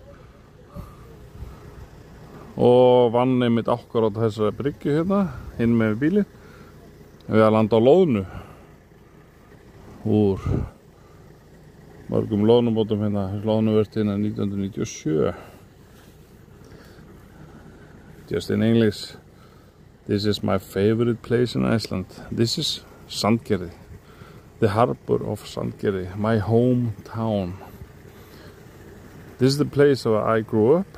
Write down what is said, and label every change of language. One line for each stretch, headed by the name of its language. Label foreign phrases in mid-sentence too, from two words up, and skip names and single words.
Icelandic: Og vann einmitt akkurát þessari bryggju hérna, hinn með bílinn. Við að landa á loðnu. Úr mörgum loðnubátum hérna, loðnuverti hérna 1997.
English: Just in English, this is my favorite place in Iceland. This is Sandgerði, the harbor of Sandgerði, my hometown. This is the place where I grew up.